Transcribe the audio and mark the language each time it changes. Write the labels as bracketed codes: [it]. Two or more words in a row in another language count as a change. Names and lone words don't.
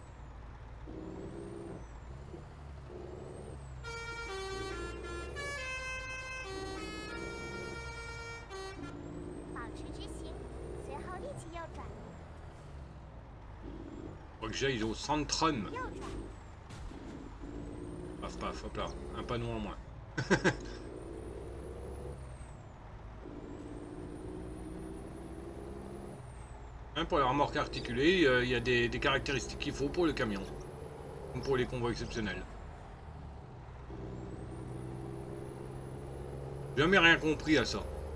[zh] 保持直行，随后立即右转， [fr] Faut que j'aille au Centrum. [zh] 右转， [fr] Paf paf, hop là. Un panneau en moins. Hein, pour la remorque articulée, il y a des caractéristiques qu'il faut pour le camion. Comme pour les convois exceptionnels. Jamais rien compris à ça.